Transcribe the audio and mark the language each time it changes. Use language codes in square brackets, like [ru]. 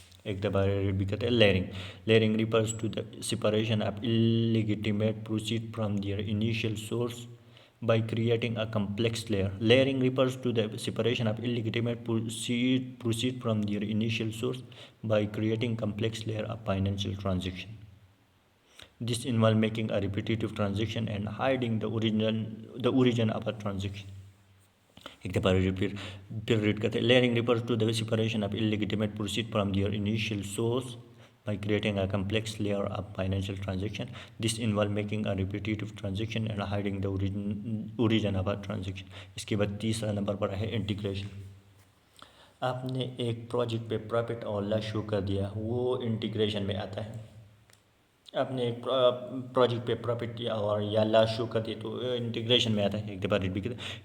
[ur] ایک دفعہ بھی کہتے ہیں [en] Layering refers to the separation of illegitimate proceed from their initial source by creating a complex layer. Layering refers to the separation of illegitimate proceed from their initial source by creating complex layer of financial transaction. This involves making a repetitive transaction and hiding the origin of a transaction. [ur] ایک دفعہ پھر red کرتے ہیں. [en] Layering refers to the separation of illegitimate proceed from their initial source by creating a complex layer of financial transaction. This involves making a repetitive transaction and hiding the origin of a transaction. [ur] اس کے بعد تیسرا number پر ہے integration. آپ نے ایک project پہ profit اور لاس شو کر دیا، وہ انٹیگریشن میں آتا ہے. آپ نے ایک پروجیکٹ پہ پروفٹ یا لاس شو کر دیا تو انٹیگریشن میں آتا ہے. ایک دفعہ ریپیٹ بھی کرتے ہیں.